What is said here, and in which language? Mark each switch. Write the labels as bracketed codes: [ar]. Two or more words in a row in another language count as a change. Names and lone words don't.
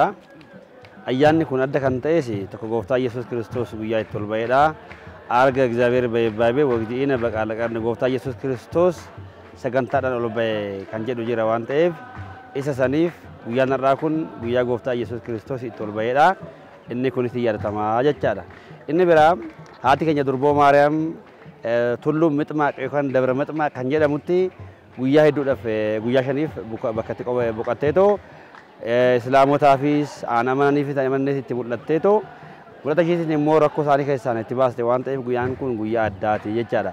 [om] Ayyaanni kun adda kan ta'es tokko gooftaa Yesuus Kiristoos guyyaa itti ol ba'edha. Arga [gez] እግዚአብሔር በይባቤ ወግዲኢነ በቃለ ቀርን [om] ጎoftaa Yesuus Kiristoos sagantaadhaan ol ba'e kan jedhu jira waan ta'eef isa saniif guyyaan har'aa kun guyyaa gooftaa Yesuus Kiristoos itti ol ba'edha. Inni kunis yaadatamaa jechaadha. Inni biraa haati keenya durboo Maariyaam tulluu Mixmaaq yookaan Dabra Mixmaaq kan jedhamutti guyyaa hedduudhaaf guyyaa shaniif bakka itti boqotteetoo islaamotaafis amananiifis amananiis itti mul'atteetoo mul'ata isheetiin immoo rakkoo isaanii keessaan itti baaste waan ta'eef guyyaan kun guyyaa addaati jechaadha.